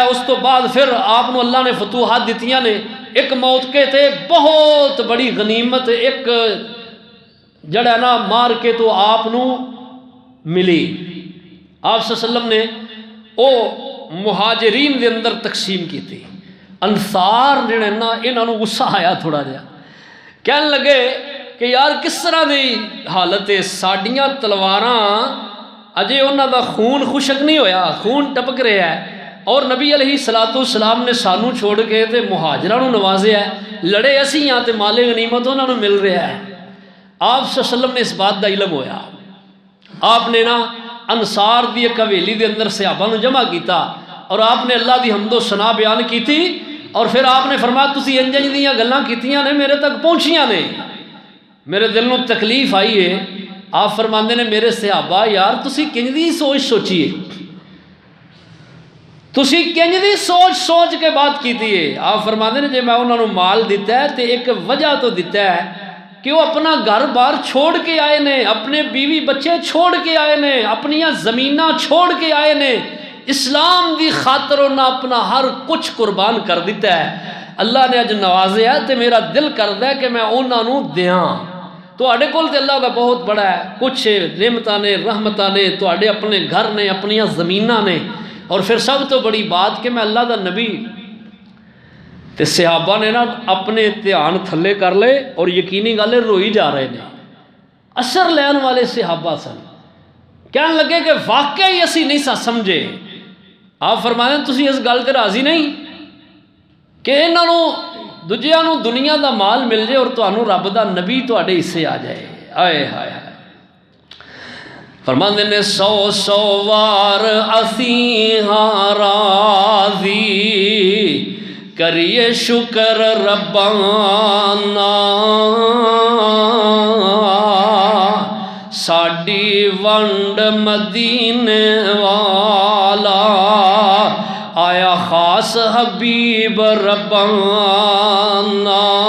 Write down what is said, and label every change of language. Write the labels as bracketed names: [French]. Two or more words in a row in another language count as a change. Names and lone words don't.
[Punjabi] اس تو بعد پھر آپ نو اللہ نے فتوحات دیتیاں نے. ایک موقع تے بہت بڑی غنیمت ایک جڑا نا مار کے تو آپ نو ملی. آپ [Arabic] صلی اللہ علیہ وسلم [Punjabi] نے او مہاجرین دے اندر تقسیم کی تھی. انصار جڑے نا انہاں نو غصہ آیا تھوڑا جہا، کہنے لگے کہ یار کس طرح دی حالت ہے، ساڈیاں تلواراں اجے انہاں دا خون خشک نہیں ہویا، خون ٹپک رہا ہے، اور نبی [Arabic] علیہ السلام [Punjabi] نے سانو چھوڑ کے تے مہاجراں نو نوازیا ہے، لڑے اسی ہاں تے مال غنیمت انہاں نو مل رہا ہے. آپ [Arabic] صلی اللہ علیہ وسلم [Punjabi] نے اس بات دا علم ہویا. آپ نے نا انصار دی ایک حویلی دے اندر صحابہ نو جمع کیتا اور آپ نے اللہ دی حمد و ثنا بیان کی تھی. اور پھر آپ نے فرمایا تسی انج انج دیاں گلاں کیتیاں نے میرے تک پہنچیاں نے، میرے دل نو تکلیف آئی ہے. آپ فرماندے نے میرے صحابہ یار تسی کنج دی سوچ سوچیے، تسی کنج دی سوچ سوچ کے بات کیتی ہے. آپ فرماندے نے جے میں انہاں نو مال دیتا ہے تے ایک وجہ تو دیتا ہے کہ وہ اپنا گھر بار چھوڑ کے آئے نے، اپنے بیوی بچے چھوڑ کے آئے نے، اپنیاں زمیناں چھوڑ کے آئے نے، اسلام دی خاطر انہاں اپنا ہر کچھ قربان کر دیتا ہے. اللہ نے اج نوازیا تے میرا دل کردا ہے کہ میں انہاں نو دیاں. تواڈے کول تے اللہ دا بہت بڑا ہے، کچھ نعمتاں نے رحمتاں نے، تواڈے اپنے گھر نے، اپنیاں زمیناں نے، اور پھر سب تو بڑی بات کہ میں اللہ دا نبی. تے صحابہ نے نا اپنے دھیان تھلے کر لے اور یقینی گل ہے روئی جا رہے ہیں. اثر لین والے صحابہ سن، کہنے لگے کہ واقعی اسی نہیں سا سمجھے. آپ فرمانے تسی اس گل تے راضی نہیں کہ انہاں نو دوجیاں نو دنیا دا مال مل جائے اور تانوں رب دا نبی تواڈے حصے آ جائے. آئے ہائے ہائے. فرماندے نے 100 وار اسی ہاں راضی کریے شکر ربانا، ساڈی ونڈ مدینے والا آیا خاص حبیب ربانا.